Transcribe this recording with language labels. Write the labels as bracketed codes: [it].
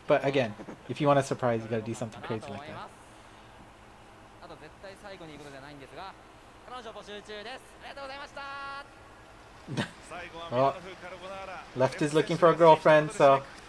[en] But again, if you want a surprise, you gotta do something crazy like that. [ja] あと絶対最後に行くことじゃないんですが、彼女募集中です。ありがとうございました。 [en] Well, Left is looking for a girlfriend, so.